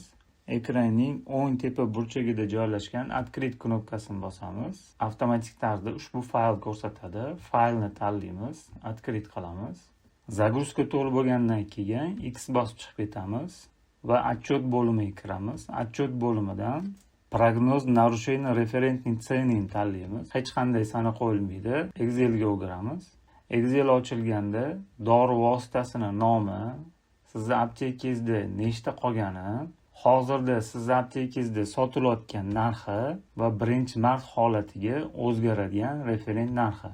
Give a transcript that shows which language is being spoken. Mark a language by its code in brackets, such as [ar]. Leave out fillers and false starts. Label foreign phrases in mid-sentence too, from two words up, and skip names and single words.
[uz] Ekranning o'ng tepa burchagida joylashgan открыть knopkasini bosamiz. Avtomatik tarzda ushbu fayl ko'rsatadi. Faylni tanlaymiz, открыть qilamiz. Загрузка to'liq bo'lgandan keyin X bosib chiqib ketamiz va отчет bo'limiga kiramiz. Отчет bo'limidan prognoz нарушения referentning цены tanlaymiz. Hech qanday sana qo'yilmaydi. Excelga o'giramiz. Excel ochilganda dori vositasining nomi, sizni aptekangizda nechta qolgani, hozirda sizni aptekangizda sotilayotgan narxi va 1-mart holatiga o'zgaradigan referent narxi.